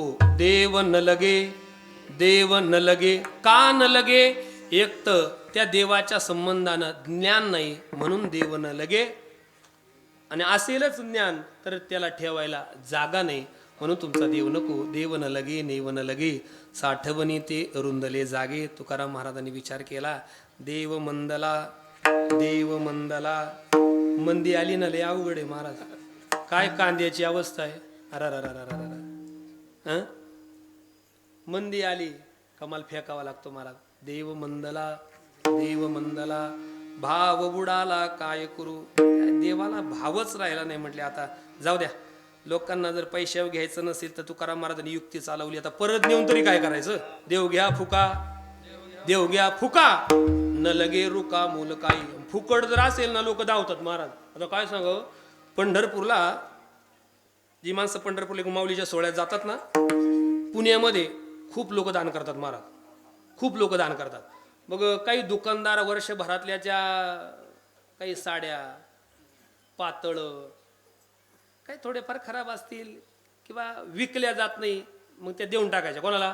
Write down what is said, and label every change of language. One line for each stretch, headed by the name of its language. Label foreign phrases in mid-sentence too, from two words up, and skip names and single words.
Marathi: देव न लगे, देव न लगे. का न लगे? एक तर त्या देवाच्या संबंधानं ज्ञान नाही म्हणून देव न लगे. आणि असेलच ज्ञान तर त्याला ठेवायला जागा नाही म्हणून तुमचा देव नको. देव न लगे, नेव न लगे, साठवणी ते रुंदले जागे. तुकाराम महाराजांनी विचार केला, देव मंदला, देव मंदला. मंदी आली ना, लय अवघड आहे महाराज. काय कांद्याची अवस्था आहे. अरे मंदी आली कमाल फेकावा लागतो महाराज. देव मंदला, देव मंदला, भाव बुडाला काय करू. देवाला भावच राहिला नाही. म्हटले आता जाऊ द्या, लोकांना जर पैशावर घ्यायचं नसेल तर तुकाराम महाराजांनी युक्ती चालवली. आता परत नेऊन तरी काय करायचं? देव घ्या फुका, देव घ्या फुका, न लगे रुका मूल काही. फुकट जर असेल ना लोक धावतात महाराज. आता काय सांग, पंढरपूरला जी माणसं पंढरपूरला माऊलीच्या सोहळ्यात जातात ना, पुण्यामध्ये खूप लोक दान करतात महाराज. खूप लोक दान करतात. मग काही दुकानदार वर्षभरातल्या ज्या काही साड्या पातळ काही थोडेफार खराब असतील किंवा विकल्या जात नाही, मग त्या देऊन टाकायच्या कोणाला.